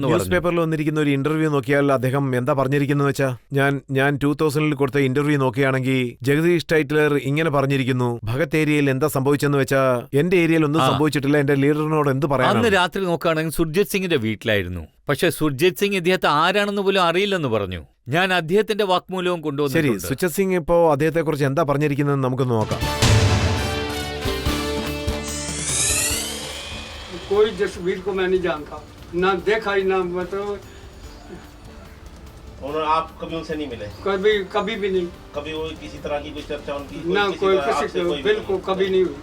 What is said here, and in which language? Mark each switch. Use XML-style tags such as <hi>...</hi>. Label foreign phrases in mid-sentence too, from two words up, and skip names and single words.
<ml>ന്യൂസ് പേപ്പറിൽ വന്നിരിക്കുന്ന ഒരു ഇന്റർവ്യൂ നോക്കിയാൽ അദ്ദേഹം എന്താ പറഞ്ഞിരിക്കുന്നത് വെച്ചാൽ, ഞാൻ 2000-ൽ കൊടുത്ത ഇന്റർവ്യൂ നോക്കുകയാണെങ്കിൽ ജഗദീഷ് ടൈറ്റ്ലർ ഇങ്ങനെ പറഞ്ഞിരിക്കുന്നു, ഭഗത് ഏരിയയിൽ എന്താ സംഭവിച്ചെന്ന് വെച്ചാൽ എന്റെ ഏരിയയിൽ ഒന്നും സംഭവിച്ചിട്ടില്ല, എന്റെ ലീഡറിനോട് എന്ത് പറയാൻ. അന്ന് രാത്രി നോക്കുകയാണെങ്കിൽ സുർജിത് സിംഗിന്റെ വീട്ടിലായിരുന്നു. പക്ഷെ സുർജിത് സിംഗ് ഇദ്ദേഹത്തെ ആരാണെന്ന് പോലും അറിയില്ലെന്ന് പറഞ്ഞു. ഞാൻ അദ്ദേഹത്തിന്റെ വാക്മൂലവും കൊണ്ടുവന്നു. ശരി, സുചത് സിംഗ് ഇപ്പോ അദ്ദേഹത്തെ കുറിച്ച് എന്താ പറഞ്ഞിരിക്കുന്നത് നമുക്ക് നോക്കാം.</ml> <hi>कोई जसबीर को मैं नहीं जानता, ना देखा ही, ना मतलब उन्होंने आप कभी उनसे नहीं मिले? कभी भी नहीं। कभी वो किसी तरह की कोई चर्चा उनकी ना कोई किसी बिल्कुल कभी नहीं हुई।</hi>